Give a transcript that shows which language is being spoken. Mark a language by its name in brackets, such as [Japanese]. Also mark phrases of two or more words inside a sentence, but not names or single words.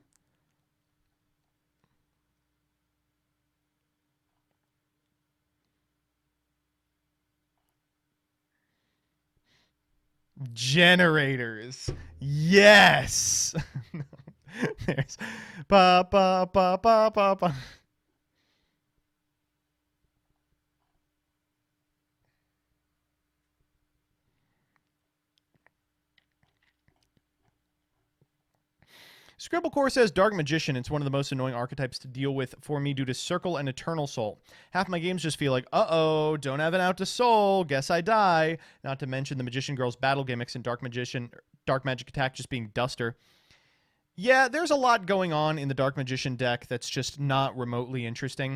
[English] Generators. Yes! There's... Ba, ba, ba, ba, ba, ba. Scribblecore says Dark Magician. It's one of the most annoying archetypes to deal with for me due to Circle and Eternal Soul. Half my games just feel like, uh-oh, don't have an out to Soul, guess I die. Not to mention the Magician Girl's battle gimmicks and Dark Magic Attack just being Duster. Yeah, there's a lot going on in the Dark Magician deck that's just not remotely interesting.